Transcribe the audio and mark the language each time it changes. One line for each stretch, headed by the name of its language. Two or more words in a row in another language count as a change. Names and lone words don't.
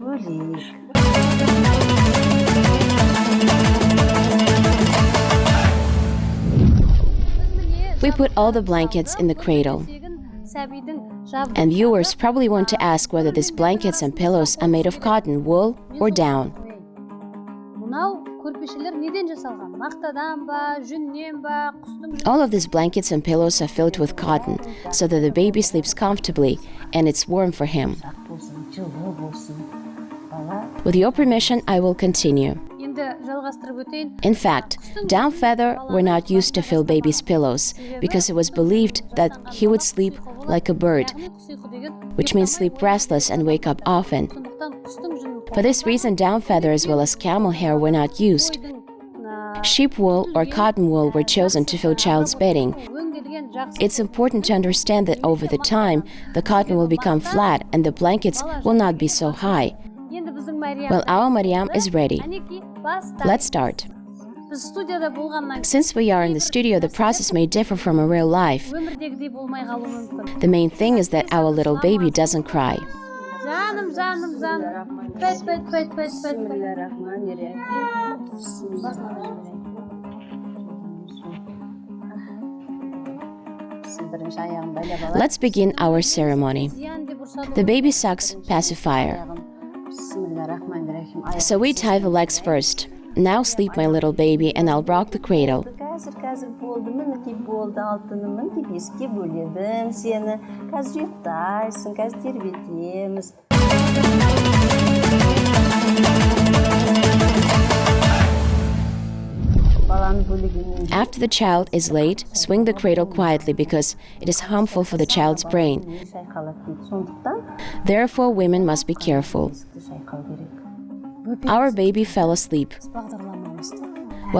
English: We put all the blankets in the cradle. And viewers probably want to ask whether these blankets and pillows are made of cotton, wool, or down.
Kazakh: көрпешелер неден жасалған? Мақтадан ба, жүннен ба, құстың
English: All of these blankets and pillows are filled with cotton so that the baby sleeps comfortably and it's warm for him.
Kazakh: Жылы болсын. Бала
English: With your permission, I will continue.
Kazakh: енді жалғастырып өтейін.
English: In fact, down feather were not used to fill baby's pillows because it was believed that he would sleep like a bird,
Kazakh: Құс ұйқы деген
English: which means sleep restless and wake up often.
Kazakh: сондықтан құстың жүнін
English: For this reason, down feather as well as camel hair were not used. Sheep wool or cotton wool were chosen to fill child's bedding.
Kazakh: өңделген жақсы
English: It's important to understand that over the time, the cotton will become flat and the blankets will not be so high.
Kazakh: енді біздің Мариям
English: Well, our Mariam is ready.
Kazakh: әнекей баста
English: Let's start.
Kazakh: біз студияда болғаннан
English: Since we are in the studio, the process may differ from a real life.
Kazakh: өмірдегідей болмай қалуы мүмкін.
English: The main thing is that our little baby doesn't cry.
Kazakh: Жаным. Пәт.
Arabic: بسم الله الرحمن الرحيم.
Kazakh: Бірінші аяғын байлап алайық.
English: Let's begin our ceremony.
Kazakh: Зиян деп ұрсады.
English: The baby sucks pacifier.
Arabic: بسم الله الرحمن الرحيم.
English: So we tie the legs first. Now sleep, my little baby, and I'll rock the cradle.
Kazakh: Қазір болды, мінекей болды, алтыным, мінекей беске бөледім сені. Қазір ұйықтайсың, қазір тербетеміз. Баланы бөлегеннен
English: After the child is laid, swing the cradle quietly because it is harmful for the child's brain.
Kazakh: шайқалады дейді. Сондықтан
English: Therefore, women must be careful.
Kazakh: шайқау керек.
English: Our baby fell asleep.
Kazakh: Бағдарламамызды.